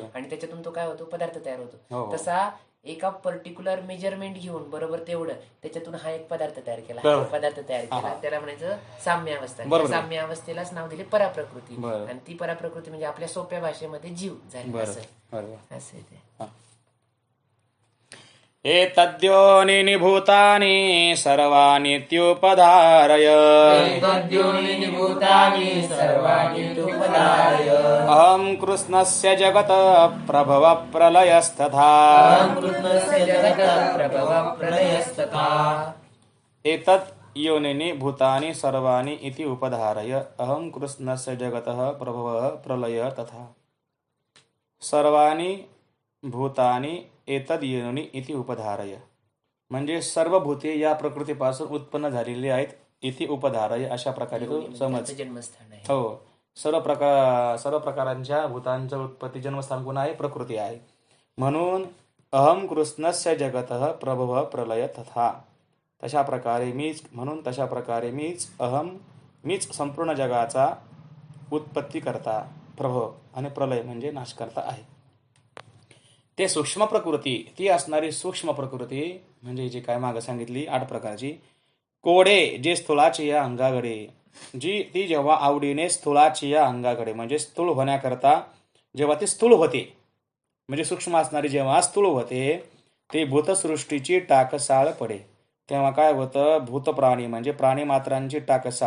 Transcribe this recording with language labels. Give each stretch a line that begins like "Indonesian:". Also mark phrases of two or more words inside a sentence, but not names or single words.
Marathi: आणि त्याच्यातून तो काय होतो, पदार्थ तयार हो, होतो. हो. तसा एका
English: particular measurement
Marathi: घेऊन बरोबर तेवढं त्याच्यातून हा एक पदार्थ तयार केला, हा बरोबर. एक पदार्थ तयार केला, त्याला म्हणायचं साम्य अवस्था. त्या बरोबर. साम्य अवस्थेलाच नाव दिले पराप्रकृती. बरं. आणि ती पराप्रकृती म्हणजे आपल्या सोप्या भाषेमध्ये जीव झाली. बरं असं बरोबर. असं आहे ते.
Sanskrit: एतद्योनिनि भूतानि सर्वाणीत्युपधारय तद्योनिनि भूतानि सर्वाण्युपधारय अहं कृष्णस्य जगत प्रभव प्रलयस्तथा कृष्णस्य जगतः प्रभवः प्रलयस्तथा एतत् योनिनि भूतानि सर्वाणि इति उपधारय अहं कृष्णस्य जगतः प्रभवः प्रलय तथा. सर्वाणि भूतानि एतद योनी इति उपधारय
Marathi: म्हणजे सर्व भूते या प्रकृतीपासून उत्पन्न झालेली आहेत.
Sanskrit: इति उपधारय
Marathi: अशा प्रकारे तो समज. त्यांचं जन्मस्थान आहे. हो, सर्व प्रकारांच्या भूतांचं उत्पत्ती जन्मस्थान कोण आहे? प्रकृती आहे.
Sanskrit: म्हणून अहम कृष्णस्य जगतः प्रभव प्रलय तथा.
Marathi: तशा प्रकारे मीच संपूर्ण जगाचा उत्पत्ती करता, प्रभव आणि प्रलय म्हणजे नाश करता आहे. ते सूक्ष्म प्रकृती, ती असणारी सूक्ष्म प्रकृती म्हणजे जी काय मागं सांगितली 8 प्रकारची, कोडे जे स्थूळाची या अंगाकडे, ती जेव्हा आवडीने स्थूळाची या अंगाकडे म्हणजे स्थूळ होण्याकरता जेव्हा ती स्थूळ होते, म्हणजे सूक्ष्म असणारी जेव्हा स्थूळ होते, ते भूतसृष्टीची टाकसाळ पडे, तेव्हा काय होतं, भूतप्राणी म्हणजे प्राणीमात्रांची टाकसाळ.